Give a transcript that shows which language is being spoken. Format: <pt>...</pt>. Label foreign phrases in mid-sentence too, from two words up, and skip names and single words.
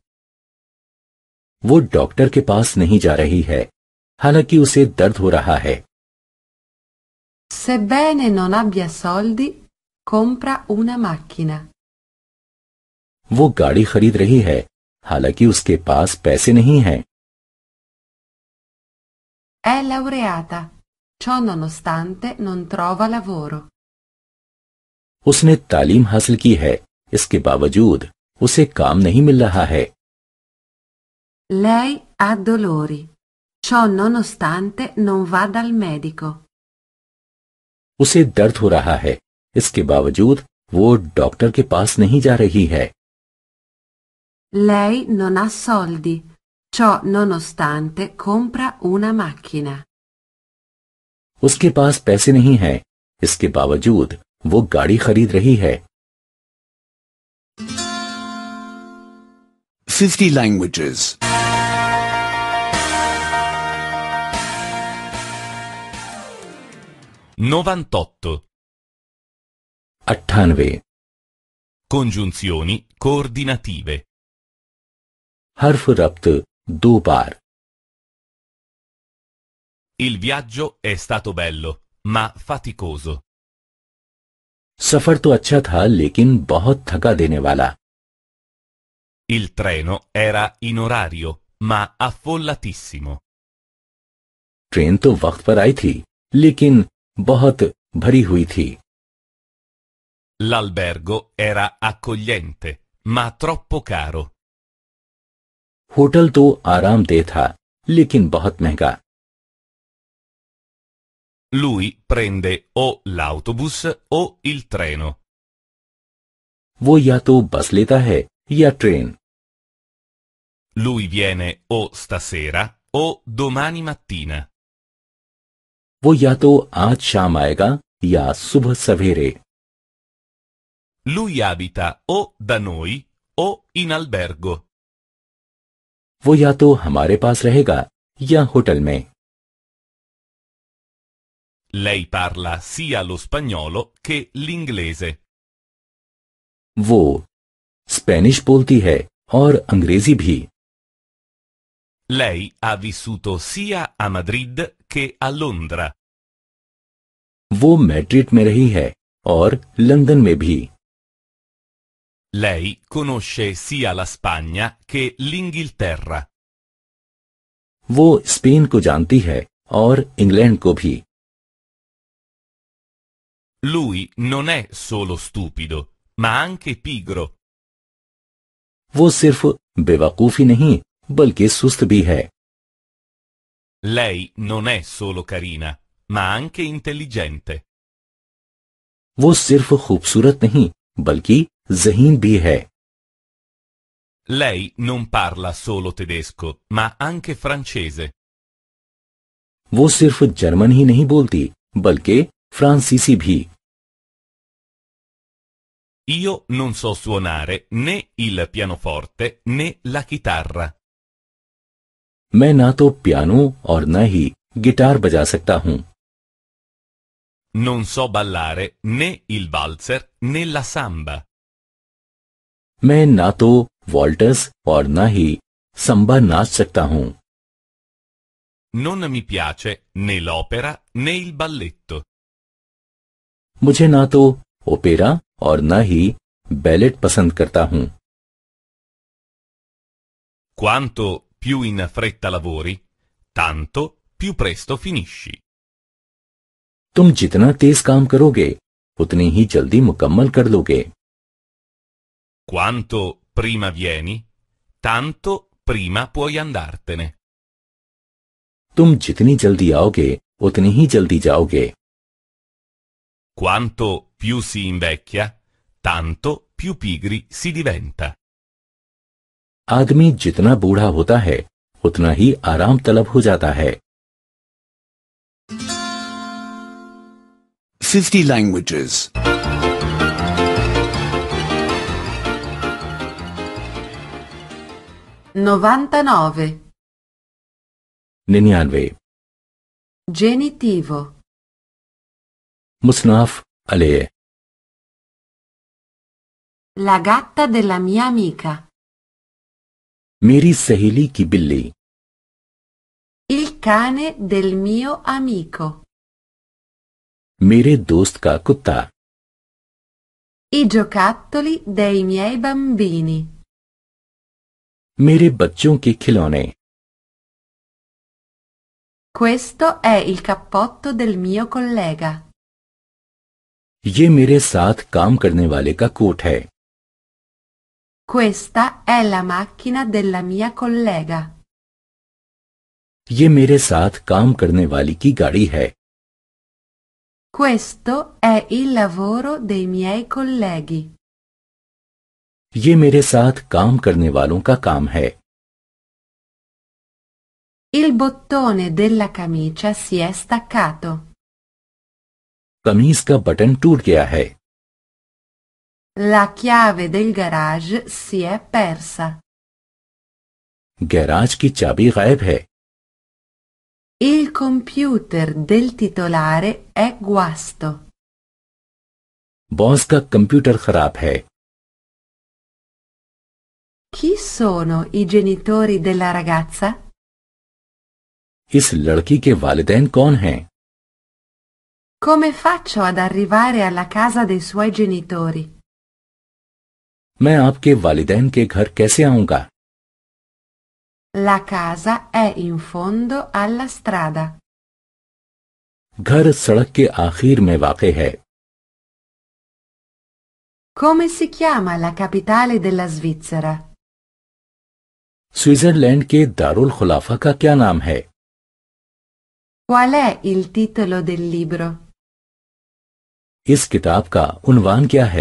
<ur>وہ ڈاکٹر کے پاس نہیں جا رہی ہے، حالانکہ اسے درد ہو رہا ہے.</ur> <it>Sebbene non abbia soldi, compra una macchina.</it> <ur>وہ گاڑی خرید رہی ہے، حالانکہ اس کے پاس پیسے نہیں ہیں.</ur> <it>È laureata, ciò nonostante non trova lavoro.</it> <ur>اس نے تعلیم حاصل کی ہے، اس کے باوجود اسے کام نہیں مل رہا ہے.</ur> <it>Lei ha dolori, ciò nonostante non va dal medico.</it> <ur>اسے درد ہو رہا ہے، اس کے باوجود وہ ڈاکٹر کے پاس نہیں جا رہی ہے.</ur> <it>Lei non ha soldi, ciò nonostante compra una macchina.</it> <ur>اس کے پاس پیسے نہیں ہیں، اس کے باوجود وہ گاڑی خرید رہی ہے.</ur> <en>50 languages. 98. 98</en> <it>Congiunzioni coordinative.</it> <ur>حرف ربط 2 بار.</ur> <it>Il viaggio è stato bello, ma faticoso.</it> <ur>سفر تو اچھا تھا، لیکن بہت تھکا دینے والا.</ur> <it>Il treno era in orario, ma affollatissimo.</it> <ur>ٹرین تو وقت پر آئی تھی، لیکن بہت بھری ہوئی تھی.</ur> <it>L'albergo era accogliente, ma troppo caro.</it> <ur>ہوٹل تو آرام دہ تھا، لیکن بہت مہنگا.</ur> <it>Lui prende o l'autobus o il treno.</it> <ur>وہ یا تو بس لیتا ہے یا ٹرین.</ur> <it>Lui viene o stasera o domani mattina.</it> <ur>وہ یا تو آج شام آئے گا یا صبح سویرے.</ur> <it>Lui abita o da noi o in albergo.</it> <ur>وہ یا تو ہمارے پاس رہے گا یا ہوٹل میں.</ur> <it>Lei parla sia lo spagnolo che l'inglese.</it> <ur>وہ اسپینش بولتی ہے اور انگریزی بھی.</ur> <it>Lei ha vissuto sia a Madrid che a Londra.</it> <ur>وہ میڈرڈ میں رہی ہے اور لندن میں بھی.</ur> <it>Lei conosce sia la Spagna che l'Inghilterra.</it> <ur>وہ اسپین کو جانتی ہے اور انگلینڈ کو بھی.</ur> <it>Lui non è solo stupido, ma anche pigro.</it> <ur>وہ صرف بیوقوفی نہیں، بلکہ سست بھی ہے.</ur> <it>Lei non è solo carina, ma anche intelligente.</it> <ur>وہ صرف خوبصورت نہیں، بلکہ ذہین بھی ہے.</ur> <it>Lei non parla solo tedesco, ma anche francese.</it> <ur>وہ صرف جرمن ہی نہیں بولتی، بلکہ فرانسیسی بھی.</ur> <it>Io non so suonare né il pianoforte né la chitarra.</it> <ur>میں نہ تو پیانو اور نہ ہی گٹار بجا سکتا ہوں.</ur> <it>non so ballare né il valzer né la samba.</it> <ur>میں نہ تو والٹرز اور نہ ہی سمبا ناچ سکتا ہوں.</ur> <it>Non mi piace né l'opera né il balletto.</it> <ur>مجھے نہ تو اوپیرا اور نہ ہی بیلے پسند کرتا ہوں.</ur> <it>Quanto più in fretta lavori, tanto più presto finisci.</it> <ur>تم جتنا تیز کام کرو گے اتنی ہی جلدی مکمل کر لو گے.</ur> <it>Quanto prima vieni, tanto prima puoi andartene.</it> <ur>تم جتنی جلدی آؤ گے اتنی ہی جلدی جاؤ گے.</ur> <it>Quanto più si invecchia, tanto più pigri si diventa.</it> <ur>آدمی جتنا بوڑھا ہوتا ہے اتنا ہی آرام طلب ہو جاتا ہے.</ur> <en>50 languages. 99. 99</en> <it>Genitivo.</it> <ur>مسناف الیہ.</ur> <it>La gatta della mia amica.</it> <ur>میری سہیلی کی بلی.</ur> <it>Il cane del mio amico.</it> <ur>میرے دوست کا کتا.</ur> <it>I giocattoli dei miei bambini.</it> <ur>میرے بچوں کے کھلونے.</ur> <it>Questo è il cappotto del mio collega.</it> <ur>یہ میرے ساتھ کام کرنے والے کا کوٹ ہے.</ur> <it>Questa è la macchina della mia collega.</it> <ur>یہ میرے ساتھ کام کرنے والی کی گاڑی ہے.</ur> <it>Questo è il lavoro dei miei colleghi.</it> <ur>یہ میرے ساتھ کام کرنے والوں کا کام ہے.</ur> <it>Il bottone della camicia si è staccato.</it> <ur>قمیض کا بٹن ٹوٹ گیا ہے.</ur> <it>La chiave del garage si è persa.</it> <ur>گیراج کی چابی غائب ہے.</ur> <it>Il computer del titolare è guasto.</it> <ur>باس کا کمپیوٹر خراب ہے.</ur> <it>Chi sono i genitori della ragazza?</it> <ur>اس لڑکی کے والدین کون ہیں?</ur> <it>Come faccio ad arrivare alla casa dei suoi genitori?</it> <ur>میں آپ کے والدین کے گھر کیسے آؤں گا?</ur> <it>La casa è in fondo alla strada.</it> <ur>گھر سڑک کے آخر میں واقع ہے.</ur> <it>Come si chiama la capitale della Svizzera?</it> <ur>سوئٹزرلینڈ کے دار الخلافہ کا کیا نام ہے?</ur> <it>Qual è il titolo del libro?</it> <ur>اس کتاب کا عنوان کیا ہے?</ur>